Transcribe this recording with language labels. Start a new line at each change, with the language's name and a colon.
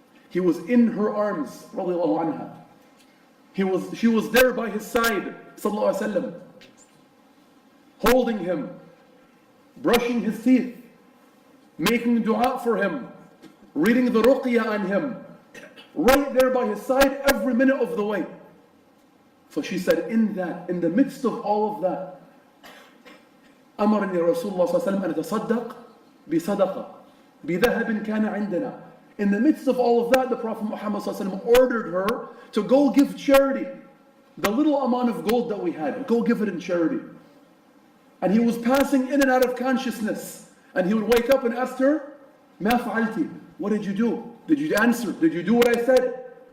English: He was in her arms, radiallahu anha. She was there by his side, sallallahu alaihi wasallam, holding him, brushing his teeth, making dua for him, reading the ruqya on him, right there by his side every minute of the way. So she said, in the midst of all of that,
Arabic: أمرني رسول الله صلى الله عليه وسلم أن أتصدق بصدقة بذهب كان عندنا.
English: In the midst of all of that, the Prophet Muhammad صلى الله عليه وسلم ordered her to go give charity. The little amount of gold that we had, go give it in charity. And he was passing in and out of consciousness. And he would wake up and ask her,
Arabic: ما فعلتي?
English: What did you do? Did you answer? Did you do what I said?